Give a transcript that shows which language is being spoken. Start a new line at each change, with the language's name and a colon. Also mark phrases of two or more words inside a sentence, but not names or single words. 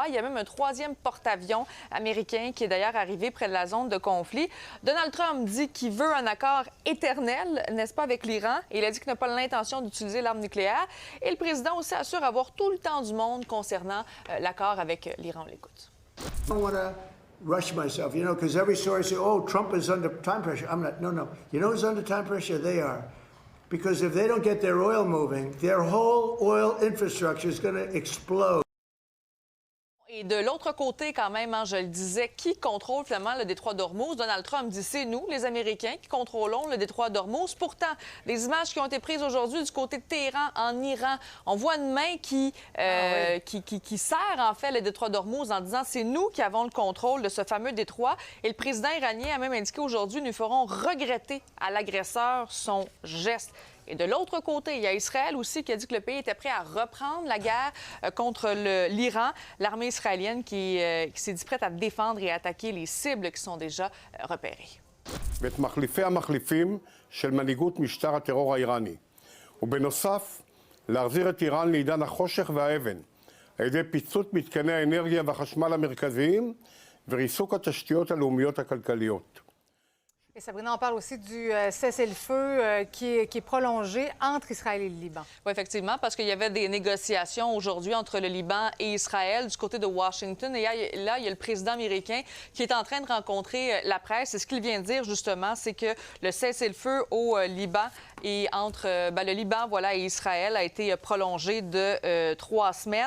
French: Il y a même un troisième porte-avions américain qui est d'ailleurs arrivé près de la zone de conflit. Donald Trump dit qu'il veut un accord éternel, n'est-ce pas, avec l'Iran. Et il a dit qu'il n'a pas l'intention d'utiliser l'arme nucléaire. Et le président aussi assure avoir tout le temps du monde concernant l'accord avec l'Iran. On l'écoute.
English: Rush myself, because every story says, oh, Trump is under time pressure. I'm not, no. You know who's under time pressure? They are. Because if they don't get their oil moving, their whole oil infrastructure is going to explode.
French: Et de l'autre côté, quand même, je le disais, qui contrôle finalement le détroit d'Ormuz? Donald Trump dit c'est nous, les Américains, qui contrôlons le détroit d'Ormuz. Pourtant, les images qui ont été prises aujourd'hui du côté de Téhéran, en Iran, on voit une main qui serre en fait le détroit d'Ormuz en disant c'est nous qui avons le contrôle de ce fameux détroit. Et le président iranien a même indiqué aujourd'hui nous ferons regretter à l'agresseur son geste. Et de l'autre côté, il y a Israël aussi qui a dit que le pays était prêt à reprendre la guerre contre l'Iran. L'armée israélienne qui s'est dit prête à défendre et à attaquer les cibles qui sont déjà repérées.
Hebrew: ואת מחליפי המחליפים של מנהיגות משטר הטרור האיראני. ובנוסף, להחזיר את איראן לעידן החושך והאבן, על ידי פיצוץ מתקני האנרגיה והחשמל המרכזיים וריסוק התשתיות הלאומיות הכלכליות.
French: Et Sabrina, on parle aussi du cessez-le-feu qui est prolongé entre Israël et le Liban. Oui, effectivement, parce qu'il y avait des négociations aujourd'hui entre le Liban et Israël du côté de Washington. Et là, il y a le président américain qui est en train de rencontrer la presse. Et ce qu'il vient de dire, justement, c'est que le cessez-le-feu au Liban et entre le Liban et Israël a été prolongé de 3 semaines.